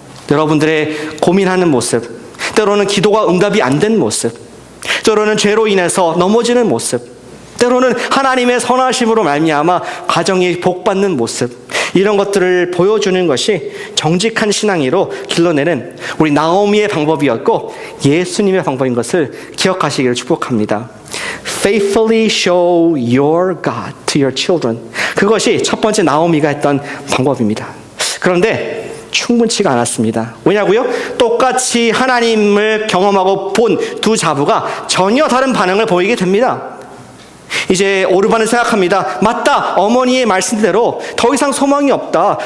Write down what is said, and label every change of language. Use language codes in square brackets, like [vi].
[ko] 여러분들의 고민하는 모습, 때로는 기도가 응답이 안 된 모습, 때로는 죄로 인해서 넘어지는 모습, 때로는 하나님의 선하심으로 말미암아 가정이 복받는 모습, 이런 것들을 보여주는 것이 정직한 신앙으로 길러내는 우리 나오미의 방법이었고 예수님의 방법인 것을 기억하시기를 축복합니다. [en] Faithfully show your God to your children. [ko] 그것이 첫 번째 나오미가 했던 방법입니다. 그런데 충분치가 않았습니다. 왜냐고요? 똑같이 하나님을 경험하고 본 두 자부가 전혀 다른 반응을 보이게 됩니다. 이제 오르반은 생각합니다. 맞다, 어머니의 말씀대로 더 이상 소망이 없다.